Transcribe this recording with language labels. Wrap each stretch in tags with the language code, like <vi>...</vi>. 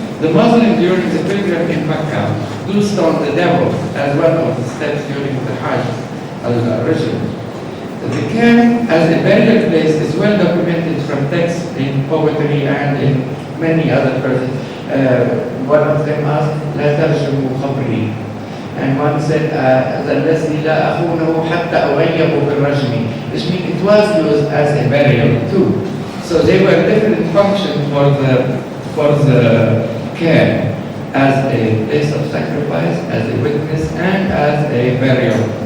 <en>The Muslims during the pilgrim in Mecca do stone the devil as one of the steps during the Hajj al-Rajl. The cairn as a burial place is well documented from texts in poetry and in many other verses. One of them asked,</en> <ar>لا ترجموا قبري.</ar> <en>And one said,</en> <ar>الذي لا أخونه حتى أغيبه بالرجم.</ar> <en>Which means it was used as a burial too. So they were different functions for the cairn as a place of sacrifice, as a witness, and as a burial.</en>